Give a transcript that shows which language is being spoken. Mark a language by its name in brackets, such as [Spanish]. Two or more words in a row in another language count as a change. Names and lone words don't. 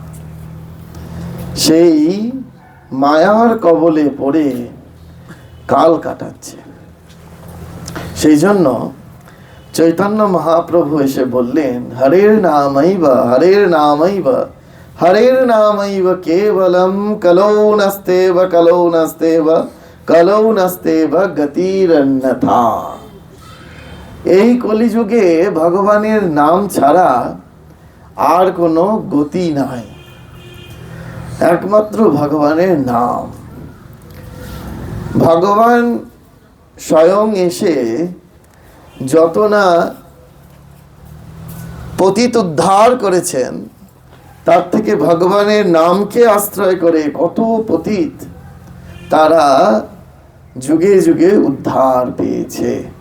[Bangla] সেই মায়ার কবলে পড়ে কাল কাটাচ্ছে। সেই জন্য চৈতন্য মহাপ্রভু এসে বললেন, [Sanskrit] হরের নামাইবা হরের নামাইবা হরের নামাইব কেবলম কলৌ নাস্তেব কলৌ নাস্তেব কলৌ নাস্তেব গতিরন্যথা। [Bangla] এই কলিযুগে ভগবানের নাম ছাড়া আর কোনো গতি নাই, একমাত্র ভগবানের নাম। ভগবান স্বয়ং এসে যত না পতিত উদ্ধার করেছেন, তার থেকে ভগবানের নামকে আশ্রয় করে কত পতিত তারা যুগে যুগে উদ্ধার পেয়েছে।